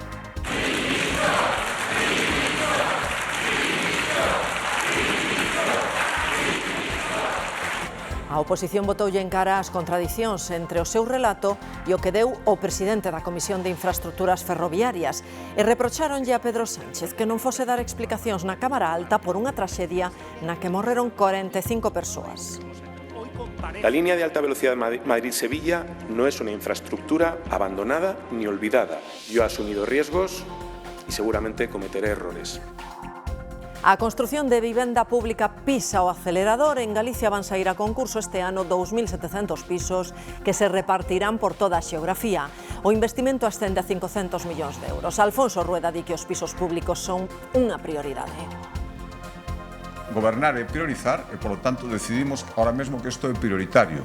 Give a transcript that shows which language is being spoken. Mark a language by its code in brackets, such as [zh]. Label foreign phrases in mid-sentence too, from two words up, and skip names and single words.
[gl] A oposición botoulle en cara as contradicións entre o seu relato e o que deu o presidente da Comisión de Infraestructuras Ferroviarias e reprocháronlle a Pedro Sánchez que non fose dar explicacións na Cámara Alta por unha traxedia na que morreron 45 persoas. [es] La línea de alta velocidad Madrid-Sevilla no es una infraestructura abandonada ni olvidada. Yo he asumido riesgos y seguramente cometeré errores. [gl] A construción de vivenda pública pisa o acelerador. En Galicia van saír a concurso este ano 2.700 pisos que se repartirán por toda a xeografía. O investimento ascende a 500 millóns de euros. Alfonso Rueda di que os pisos públicos son unha prioridade. Gobernar é priorizar e, polo tanto, decidimos ahora mesmo que isto é prioritario.